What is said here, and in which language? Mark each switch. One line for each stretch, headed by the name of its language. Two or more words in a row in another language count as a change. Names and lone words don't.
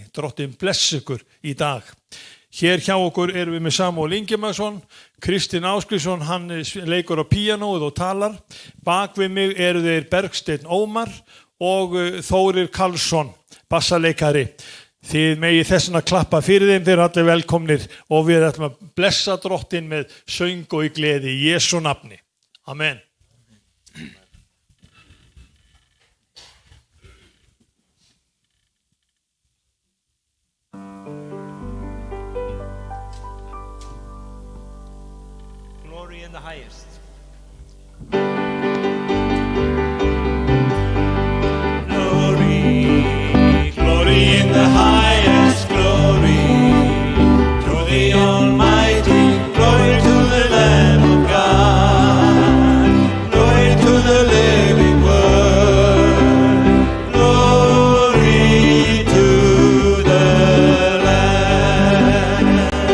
Icelandic: Drottinn bless ykkur í dag. Hér hjá okkur erum við með Samúel Ingimarsson, Kristinn Ásgrímsson, hann leikur á píanóið og talar. Bak við mig eru þeir Bergsteinn Ómar og Þórir Karlsson, bassaleikari. Þið megið þessna klappa fyrir þeim, þeir eru allir velkomnir og við ætlum að blessa Drottinn með söng og í gleði í Jesú nafni. Amen.
English: Glory in the highest. Glory in the highest, glory to the Almighty, glory to the Lamb of God, glory to the living Word, glory to the Lamb.